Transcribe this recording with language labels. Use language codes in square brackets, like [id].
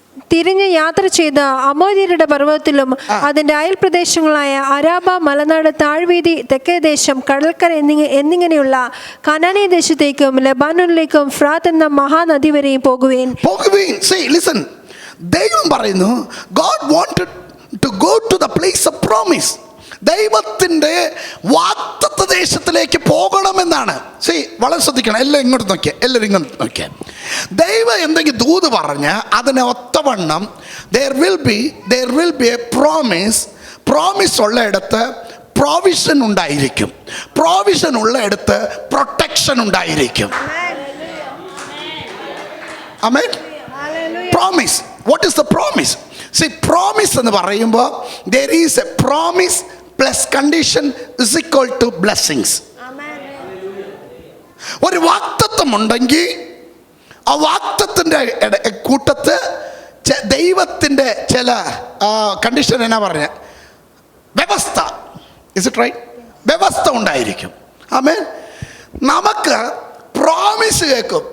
[ml] തിരിഞ്ഞ് യാത്ര ചെയ്ത അമോര്യരുടെ പർവ്വതത്തിലും അതിന്റെ അയൽ പ്രദേശങ്ങളായ അരാബ, മലനാട്, താഴ്വീതി, തെക്കേദേശം, കടൽക്കര എന്നിങ്ങനെയുള്ള കനാനി ദേശത്തേക്കും ലെബാനോനിലേക്കും ഫ്രാത്ത് എന്ന മഹാനദി വരെയും പോകുവേൻ. [en] See, listen. [ml] ദൈവം പറയുന്നു, [en] God wanted to go to the place of promise. [ml] ദൈവത്തിൻ്റെ വാഗ്ദത്ത ദേശത്തിലേക്ക് പോകണമെന്നാണ്. വളരെ ശ്രദ്ധിക്കണം. എല്ലാവരും ഇങ്ങോട്ട് നോക്കിയാൽ ദൈവം എന്തെങ്കിലും ദൂത് പറഞ്ഞ് അതിനെ ഒത്തവണ്ണം [en] there will be a promise [ml] ഉള്ളയിടത്ത് provision ഉണ്ടായിരിക്കും. പ്രൊവിഷൻ ഉള്ളയിടത്ത് പ്രൊട്ടക്ഷൻ ഉണ്ടായിരിക്കും. [en] ആമേൻ. Promise. What is the promise? See, promise [ml] എന്ന് പറയുമ്പോൾ [en] there is a promise plus condition is equal to blessings. [ml] ഒരു വാഗ്ദത്തം ഉണ്ടെങ്കിൽ ആ വാഗ്ദത്തത്തിൻ്റെ കൂട്ടത്ത് ദൈവത്തിൻ്റെ ചില കണ്ടീഷൻ എന്നാ പറഞ്ഞ വ്യവസ്ഥ. [en] Is it right? [ml] വ്യവസ്ഥ ഉണ്ടായിരിക്കും. ആമേൻ. നമുക്ക് പ്രോമിസ് കേൾക്കും.